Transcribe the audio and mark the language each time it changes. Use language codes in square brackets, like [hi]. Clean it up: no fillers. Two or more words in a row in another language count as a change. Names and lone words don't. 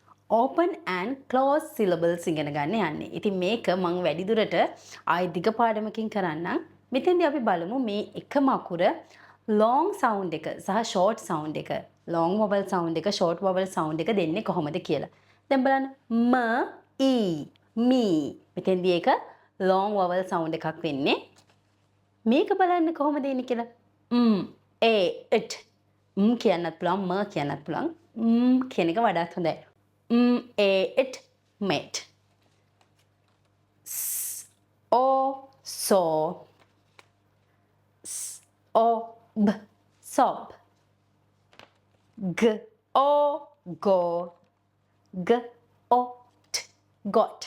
[en] open and close syllables [si] ඉගෙන ගන්න යන්නේ. ඉතින් මේක මම වැඩිදුරට ආයි දිග පාඩමකින් කරන්නම්. මෙතෙන්දී අපි බලමු මේ එකම අකුර [en] long sound [si] එක සහ [en] short sound [si] එක. [en] long vowel sound [si] එක [en] short vowel sound [si] එක දෙන්නේ කොහොමද කියලා. දැන් බලන්න [en] m e me. [si] මෙතෙන්දී ඒක [en] long vowel sound [si] එකක් වෙන්නේ. මේක බලන්න කොහොමද එන්නේ කියලා. [en] a it [si] කියන්නත් පුළුවන් ම කියන්නත් පුළුවන්. කියන එක වඩාත් හොඳයි. [en] a it met. s o so. s o b sob. g o go. g o t got.